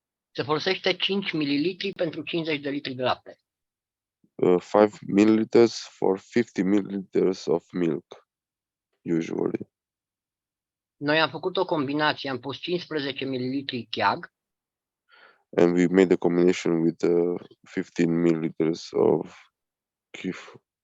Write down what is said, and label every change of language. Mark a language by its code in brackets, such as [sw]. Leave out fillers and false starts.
[ro] Se folosește 5 ml pentru 50 de litri de lapte. [en] 5 milliliters for 50 milliliters of milk, usually. [ro] Noi am făcut o combinație, am pus 15 ml cheag [en] And we made a combination with 15 milliliters of KF.